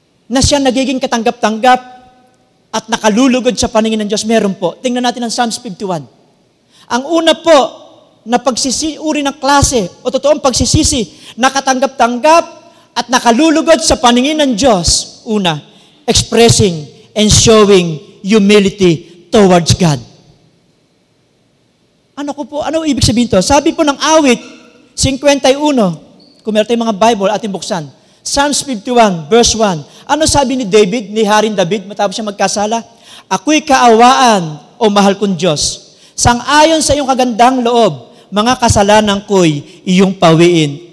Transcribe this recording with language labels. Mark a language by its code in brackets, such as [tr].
[tl] Na siya nagiging katanggap-tanggap at nakalulugod sa paningin ng Diyos, meron po. Tingnan natin ang Psalms 51. Ang una po, na uri ng klase o totoong pagsisisi, nakatanggap-tanggap at nakalulugod sa paningin ng Diyos. [en] Una, expressing and showing humility towards God. [tl] Ano ibig sabihin to? Sabi po ng awit 51, kung meron tayong mga Bible, ating buksan. Psalms 51, verse 1. Ano sabi ni David, ni Haring David, matapos siya magkasala? Ako'y kaawaan, o mahal kong Diyos. Sang-ayon sa iyong kagandang loob, mga kasalanan ko'y iyong pawiin.